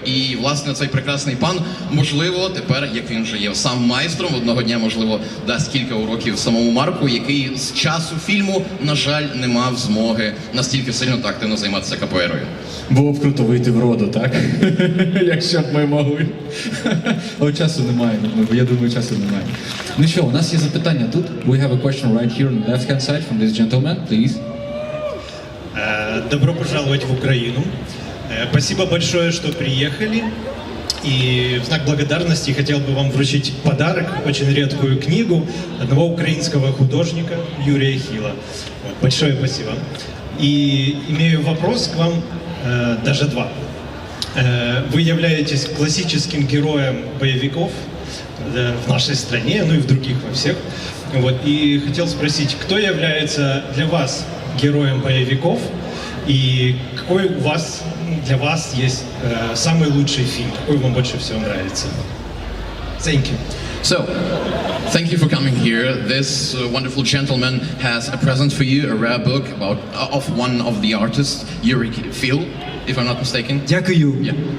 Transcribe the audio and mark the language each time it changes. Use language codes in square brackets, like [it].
[uk] І, власне, цей прекрасний пан, можливо, тепер, як він вже є сам майстром, одного дня, можливо, дасть кілька уроків самому Марку, який з часу фільму, на жаль, не мав змоги настільки сильно та активно займатися капоейрою. Було б круто вийти в роду, так? Якщо б ми могли. Але часу немає, я думаю, часу немає. Ну що, у нас є запитання тут. [en] We have a question right here on the left hand side from this gentleman, please. [ru] Добро пожаловать в Украину. Спасибо большое, что приехали. И в знак благодарности хотел бы вам вручить подарок, очень редкую книгу одного украинского художника Юрия Хила. Вот, большое спасибо. И имею вопрос к вам, даже два. Вы являетесь классическим героем боевиков в нашей стране, ну и в других во всех. Вот, и хотел спросить, кто является для вас героем боевиков и какой у вас, для вас есть самый лучший фильм, какой вам больше всего нравится? [en] Thank you. So, thank you for coming here. This wonderful gentleman has a present for you, a rare book of one of the artists, Yuri Phil, if I'm not mistaken. [uk] Дякую. [en] Yeah.